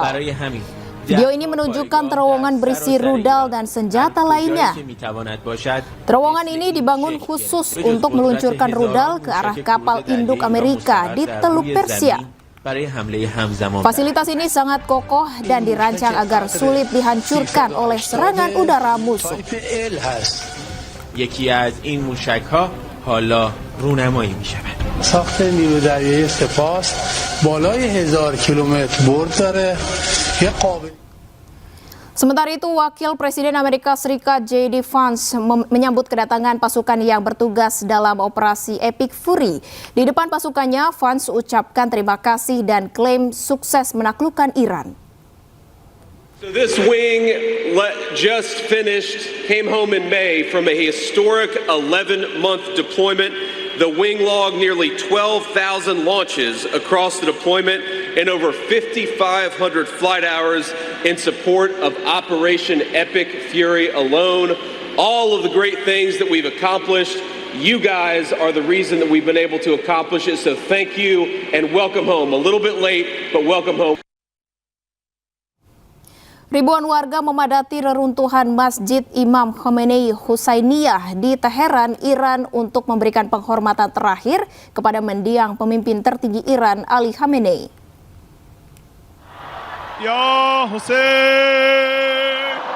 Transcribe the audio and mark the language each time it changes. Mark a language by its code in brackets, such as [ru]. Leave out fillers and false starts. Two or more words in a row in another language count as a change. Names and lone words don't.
[id] Video ini menunjukkan terowongan berisi rudal dan senjata lainnya. Terowongan ini dibangun khusus untuk meluncurkan rudal ke arah kapal induk Amerika di Teluk Persia. Fasilitas ini sangat kokoh dan dirancang agar sulit dihancurkan oleh serangan udara musuh. [fa] ساخت نیروی دریایی سپاس بالای 1000 کیلومتر برد داره. [id] Sementara itu, Wakil Presiden Amerika Serikat J.D. Vance menyambut kedatangan pasukan yang bertugas dalam operasi Epic Fury. Di depan pasukannya, Vance ucapkan terima kasih dan klaim sukses menaklukkan Iran. [en] So this wing just finished, came home in May from a historic 11-month deployment. The wing logged nearly 12,000 launches across the deployment and over 5,500 flight hours in support of Operation Epic Fury alone. All of the great things that we've accomplished, you guys are the reason that we've been able to accomplish it. So thank you and welcome home. A little bit late, but welcome home. [id] Ribuan warga memadati reruntuhan Masjid Imam Khomeini Husainiyah di Teheran, Iran untuk memberikan penghormatan terakhir kepada mendiang pemimpin tertinggi Iran, Ali Khamenei. [ar] يا حسين.